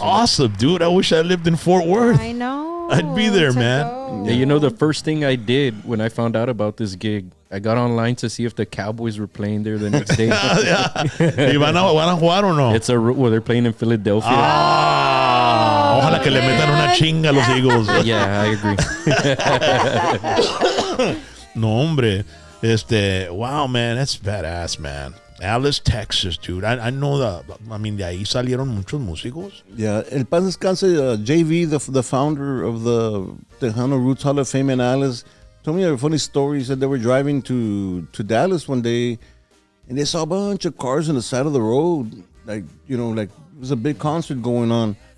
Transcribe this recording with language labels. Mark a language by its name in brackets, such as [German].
[English] awesome, dude. I wish I lived in Fort Worth. I know. I'd be there, to man. go. Yeah, you know, the first thing I did when I found out about this gig, I got online to see if the Cowboys were playing there the next day. [Spanish] ¿Y van a jugar o no? [English] They're playing in Philadelphia. [Spanish] Ojalá que le metan una chinga a los Eagles. [English] Yeah, I agree. [Spanish] No, hombre. [English] Wow, man, that's badass, man. Alice, Texas, dude. I know [Spanish] de ahí salieron muchos músicos. [English] Yeah, [Spanish] El Paz Descanse, [English] JV, the founder of the Tejano Roots Hall of Fame in Alice, told me a funny story. He said they were driving to Dallas one day, and they saw a bunch of cars on the side of the road. Like, you know, like it was a big concert going on.